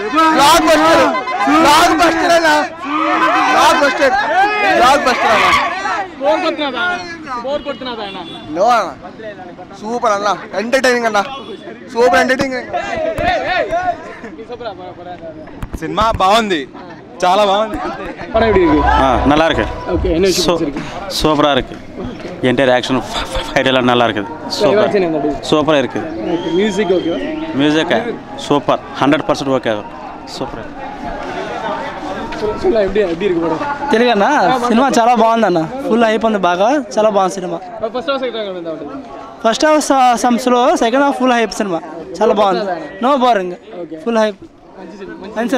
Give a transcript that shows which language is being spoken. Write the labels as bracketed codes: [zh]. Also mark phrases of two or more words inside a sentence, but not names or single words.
[te] నో అన్న, సూపర్ అన్న. ఎంటర్టైనింగ్ అన్న, [en] super entertaining. [te] సినిమా బాగుంది, చాలా బాగుంది. [ta] நல்லா இருக்கு. சூப்பரா இருக்கு. [en] entire action fight [ta] எல்லாம் நல்லா இருக்குது. சூப்பரா இருக்கு. [en] music super, [ta] 100% ஓகே. [te] సూపర్. తెలుగన్నా సినిమా చాలా బాగుందన్న. ఫుల్ అయిపోయింది బాగా, చాలా బాగుంది సినిమా. [en] first half some slow, second half full hype cinema. [te] చాలా బాగుంది, [en] no boring, full hype.